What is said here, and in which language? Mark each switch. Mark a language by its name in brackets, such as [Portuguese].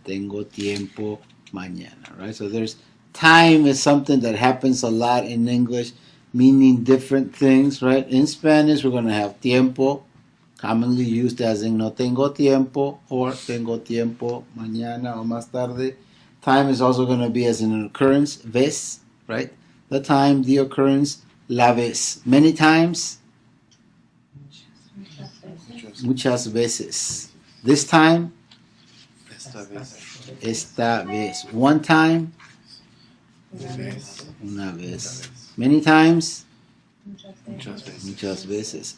[Spanish] Tengo tiempo mañana, right? [English] So there's time is something that happens a lot in English, meaning different things, right? In Spanish, we're going to have tiempo, commonly used as in [Spanish] no tengo tiempo [English] or [Spanish] tengo tiempo mañana o más tarde. [English] Time is also going to be as in an occurrence, vez, right? The time, the occurrence, [Spanish] la vez. [English] Many times, [Spanish] muchas veces. [English] This time, [Spanish] esta vez. [English] One time, [Spanish] una vez. [English] Many times, [Spanish] muchas veces.